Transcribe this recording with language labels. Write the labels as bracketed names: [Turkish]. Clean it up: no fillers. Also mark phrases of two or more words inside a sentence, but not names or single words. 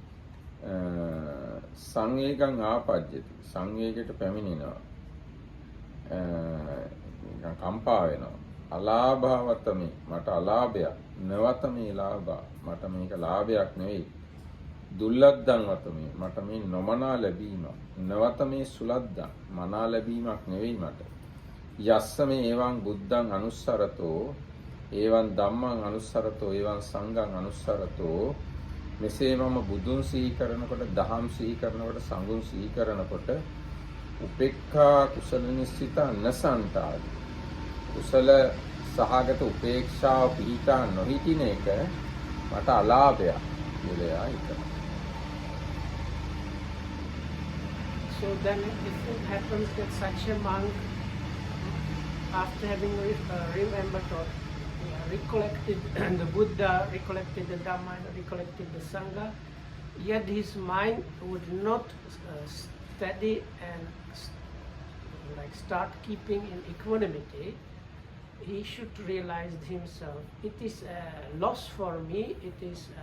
[Pali] සංවේගං ආපජ්ජති [Sinhala] සංවේගයට පැමිණෙනවා කම්පා වෙනවා අලාභවතමේ මට අලාභයක් [Pali] නවතමේ ලාභා [Sinhala] මට මේක ලාභයක් නෙවෙයි [Pali] දුල්ලද්දන් වතමේ [Sinhala] මට මේ නොමනා ලැබීම [Pali] නවතමේ සුලද්දන් [Sinhala] මනා ලැබීමක් නෙවෙයි මට [Pali] යස්ස මේ එවං බුද්ධං අනුස්සරතෝ ඒවං ධම්මං අනුස්සරතෝ ඒවං සංඝං අනුස්සරතෝ [Sinhala] මෙසේ මම බුදුන් සිහි කරනකොට දහම් සිහි කරනකොට සංඝුන් සිහි කරනකොට [Pali] උපේක්ඛා කුසල නිස්සිත නසන්තාදි කුසල සහගත [Sinhala] උපේක්ෂාව පිහිටා නොහිටින එක මට අලාභයක් කියලා හිතනවා. [English] So then if it happens that such a monk, after having remembered or recollected the Buddha, recollected the Dhamma, recollected the Sangha, yet his mind would not steady and start keeping in equanimity, he should realize himself, it is a loss for me, it is